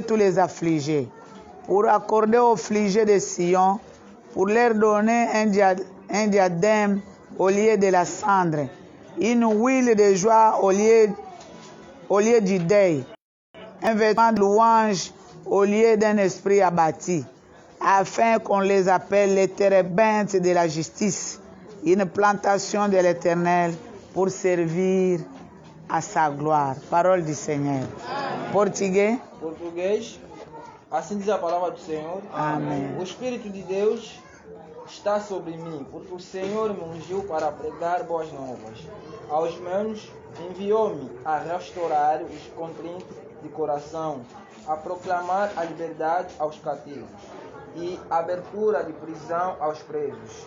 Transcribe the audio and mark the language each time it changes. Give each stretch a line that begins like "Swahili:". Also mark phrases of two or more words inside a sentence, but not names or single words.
French: tous les affligés, pour accorder aux affligés de Sion, pour leur donner un diadème au lieu de la cendre, une huile de joie au lieu du deuil, un vêtement de louange au lieu d'un esprit abattu, afin qu'on les appelle les térébintes de la justice, une plantation de l'Éternel pour servir à sa gloire. Parole du Seigneur. Portugais.
Portuguese: Português. Assim diz a palavra do Senhor. Amém. O Espírito de Deus está sobre mim, porque o Senhor me ungiu para pregar boas novas. Aos meus enviou-me a restaurar os contritos de coração, a proclamar a liberdade aos cativos e abertura de prisão aos presos.